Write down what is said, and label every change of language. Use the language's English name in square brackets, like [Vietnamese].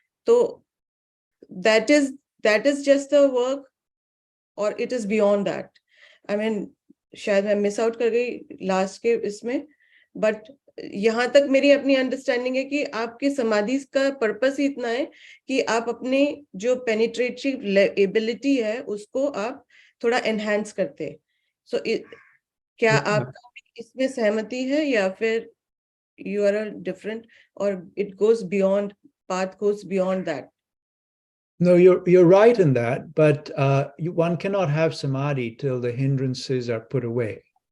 [English] तो that is just the work or it is beyond that. I mean [Hindi] शायद मैं miss out कर गई लास्ट के इसमें [English] but [Hindi] यहाँ तक मेरी अपनी अंडरस्टैंडिंग है कि आपके समाधि का पर्पस ही इतना है कि आप अपने जो पेनिट्रेटिव एबिलिटी है उसको आप थोड़ा एनहांस करते हैं. सो क्या आपका इसमें सहमति है या फिर [English] you are different, or it goes beyond, path goes beyond that? No, you're right in that, but one cannot have samadhi till the hindrances are put away.